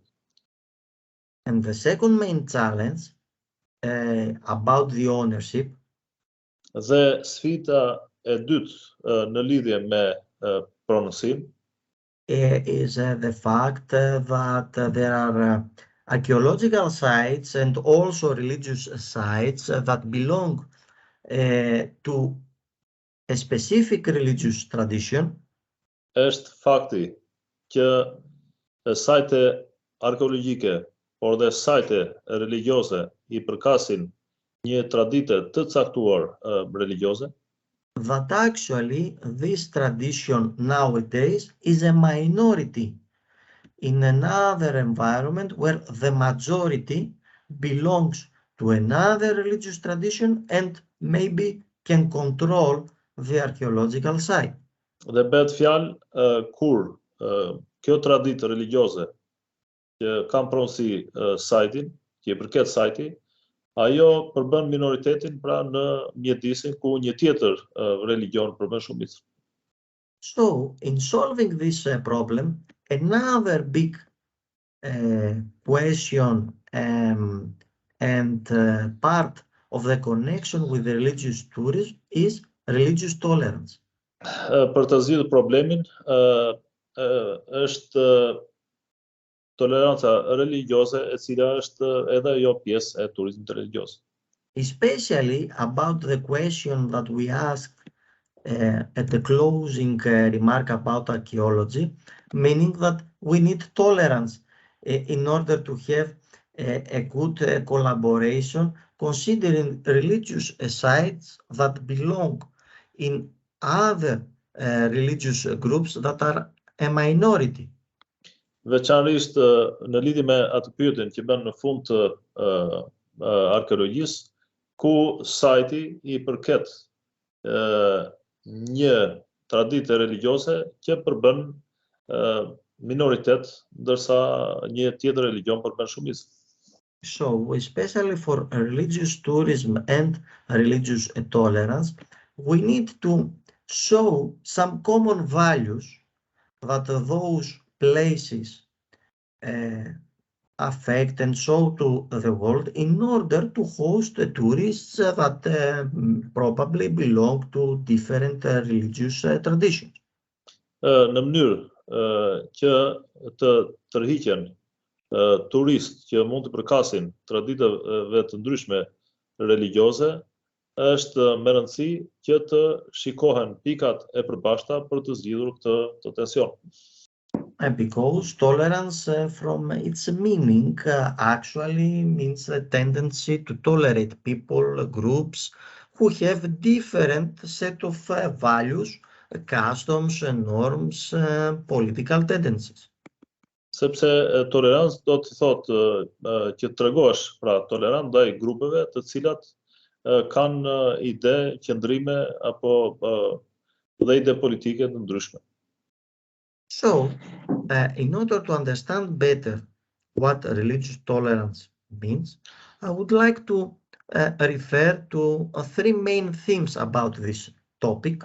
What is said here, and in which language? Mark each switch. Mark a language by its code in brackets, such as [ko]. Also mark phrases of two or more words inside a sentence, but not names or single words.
[en] And the second main challenge about the ownership. [sq] Dhe sfida e dytë në lidhje me pronësinë [en] is the fact that there are archaeological sites and also religious sites that belong to a specific religious tradition. [sq] Është fakti që sajte arkeologjike, por dhe sajte religjioze I përkasin një tradite të caktuar religjioze. [en] That actually this tradition nowadays is a minority in another environment where the majority belongs to another religious tradition and maybe can control the archaeological site. [sq] Dhe bëhet fjalë kur kjo traditë religjioze që kanë pronësi sajtin, që I përket sajti, ajo përbën minoritetin pra në mjedisin ku një tjetër religjon përbën shumicën. [en] So, in solving this problem, another big question and part of the connection with the religious tourism is religious tolerance. [sq] Për të zgjidhur problemin është toleranca religjioze e cila është edhe ajo pjesë e turizmit religjios. [en] Especially about the question that we asked at the closing remark about archaeology, meaning that we need tolerance in order to have a good collaboration, considering religious sites that belong in other religious groups that are a minority. [sq] Veçanërisht në lidhje me atë pyetjen që bën në fund të arkeologjisë, ku sajti I përket një tradite religjioze që përbën minoritet, ndërsa një tjetër religion përbën shumicë. [en] So, especially for religious tourism and religious tolerance, we need to show some common values that those places affect and show to the world in order to host tourists that probably belong to different religious traditions. [sq] Në mënyrë që të tërhiqen turistë që mund të përkasin traditave të ndryshme religjioze, është me rëndësi që të shikohen pikat e përbashkëta për të zgjidhur këtë tension. [en] Because tolerance from its meaning actually means the tendency to tolerate people, groups who have different set of values, customs, norms, political tendencies. [sq] Sepse tolerancë do të thotë që tregosh pra tolerant ndaj grupeve të cilat kanë ide, qëndrime apo dhe ide politike të ndryshme. [en] So, in order to understand better what religious tolerance means, I would like to refer to three main themes about this topic.